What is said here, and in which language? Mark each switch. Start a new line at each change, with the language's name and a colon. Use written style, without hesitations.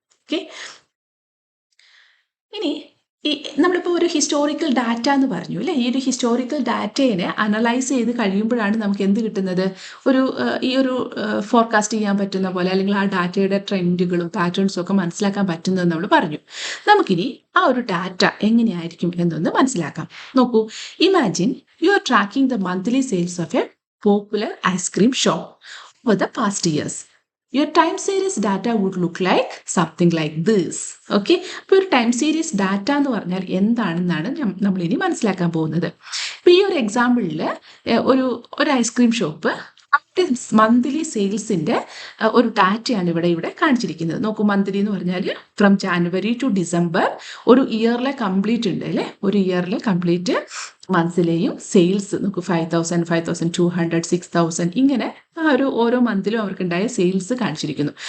Malayalam: Okay, ഇനി നമ്മളിപ്പോൾ ഒരു ഹിസ്റ്റോറിക്കൽ ഡാറ്റ എന്ന് പറഞ്ഞു അല്ലേ, ഈ ഒരു ഹിസ്റ്റോറിക്കൽ ഡാറ്റയെ അനലൈസ് ചെയ്ത് കഴിയുമ്പോഴാണ് നമുക്ക് എന്ത് കിട്ടുന്നത്, ഈ ഒരു ഫോർകാസ്റ്റ് ചെയ്യാൻ പറ്റുന്ന പോലെ, അല്ലെങ്കിൽ ആ ഡാറ്റയുടെ ട്രെൻഡുകളും പാറ്റേൺസും ഒക്കെ മനസ്സിലാക്കാൻ പറ്റുന്നതെന്ന് നമ്മൾ പറഞ്ഞു. നമുക്കിനി ആ ഒരു ഡാറ്റ എങ്ങനെയായിരിക്കും എന്നൊന്ന് മനസ്സിലാക്കാം. നോക്കൂ,
English: Imagine you are tracking the monthly sales of a popular ice cream shop over the past years. Your time series data would look like something like this.
Malayalam: Okay, അപ്പോൾ ഒരു ടൈം സീരീസ് ഡാറ്റ എന്ന് പറഞ്ഞാൽ എന്താണെന്നാണ് നമ്മളിനി മനസ്സിലാക്കാൻ പോകുന്നത്. ഇപ്പോൾ ഈ ഒരു എക്സാമ്പിളിൽ ഒരു ഐസ്ക്രീം ഷോപ്പ്, ആ മന്ത്ലി സെയിൽസിൻ്റെ ഒരു ഡാറ്റയാണ് ഇവിടെ കാണിച്ചിരിക്കുന്നത്. നോക്കൂ, മന്ത്ലി എന്ന് പറഞ്ഞാൽ
English: from January to December
Malayalam: ഒരു ഇയറിലെ കംപ്ലീറ്റ് ഉണ്ട് അല്ലേ, ഒരു ഇയറിലെ കംപ്ലീറ്റ് മന്ത്സിലെയും സെയിൽസ് നോക്കൂ, 5,000, 5,200, 6,000 ഇങ്ങനെ ഓരോ മന്തിലും അവർക്കുണ്ടായ സെയിൽസ് കാണിച്ചിരിക്കുന്നു.